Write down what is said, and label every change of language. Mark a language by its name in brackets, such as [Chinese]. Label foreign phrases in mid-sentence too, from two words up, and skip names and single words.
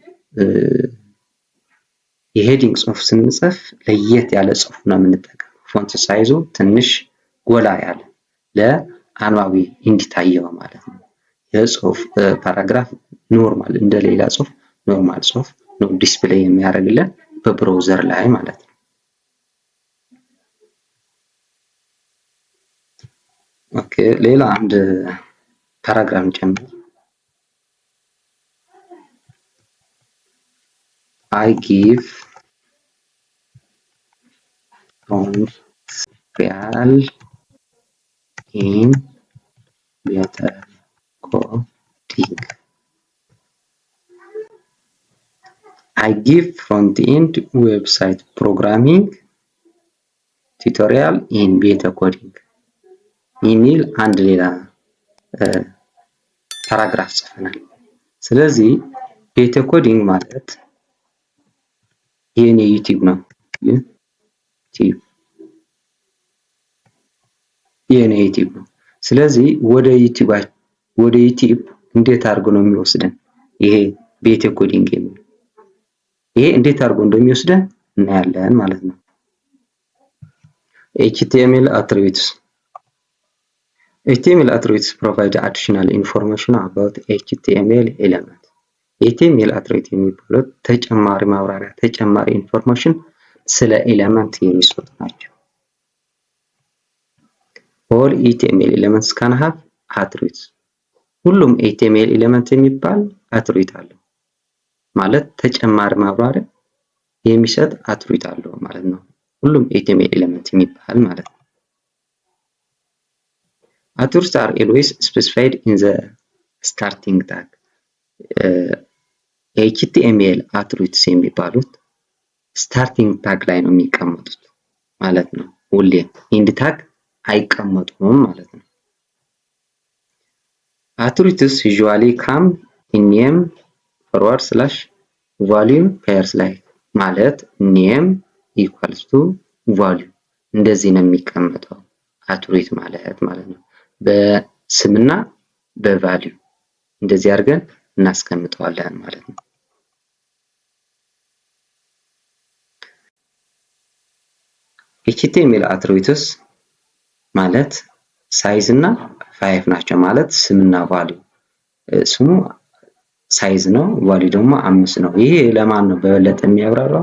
[Amharic] የሄዲንግ ጽሁፍ ስንጽፍ ለየት ያለ ጽሁፍ ነው የምንጠቀመው። [English] font size [Amharic] ትንሽ ጎላ ያለ ለአንባቢ እንዲታየው ማለት ነው። የጽሁፍ [English] paragraph normal [Amharic] እንደሌላ ጽሁፍ ኖርማል ጽሁፍ ነው ዲስፕሌይ የሚያደርግልን በብራውዘር ላይ ማለት ነው። ኦኬ ሌላ አንድ ፓራግራፍ ጨምር። [English] I give tutorial in better coding. I give front-end website programming tutorial in beta coding [Amharic] የሚል አንድ ሌላ ፓራግራፍ ጽፈናል። ስለዚህ ቤታ ኮዲንግ ማለት የኔ ዩቲዩብ ነው። የኔ ዩቲዩብ ነው። ስለዚህ ወደ ዩቲዩብ እንዴት አድርጎ ነው የሚወስደን? ይሄ ቤታ ኮዲንግ የሚል ይሄ እንዴት አድርጎ እንደሚወስደን እናያለን ማለት ነው። [English] HTML attributes attributes provide additional information about HTML element. HTML attribute [Amharic] የሚባሉት ተጨማሪ ማብራሪያ ተጨማሪ ኢንፎርሜሽን ስለ ኤሌመንት የሚሰጡ ናቸው። [English] all HTML elements can have attributes. [Amharic] ሁሉም [English] HTML element [Amharic] የሚባል አትሪቢዩት አለው ማለት ተጨማሪ ማብራሪያ የሚሰጥ አትሪቢዩት አለው ማለት ነው። ሁሉም [English] HTML element [Amharic] የሚባል ማለት ነው። [English] Attributes are always specified in the starting tag. HTML attributes [Amharic] የሚባሉት [English] starting tag [Amharic] ላይ ነው የሚቀመጡት ማለት ነው። ሁሌ [English] end tag [Amharic] አይቀመጡም ማለት ነው። [English] Attributes usually come in name /value pairs [Amharic] ላይ ማለት [English] name equals to value [Amharic] እንደዚህ ነው የሚቀመጠው አትሪቢዩት ማለት ነው። ስምና በቫልዩ እንደዚህ አድርገን እናስቀምጠዋለን ማለት ነው። [English] HTML attributes [Amharic] ማለት ሳይዝ እና ፋይቭ ናቸው ማለት ስምና ቫልዩ። ስሙ ሳይዝ ነው፣ ቫልዩ ደግሞ 5 ነው። ይሄ ለማን ነው በበለጠ የሚያብራራው?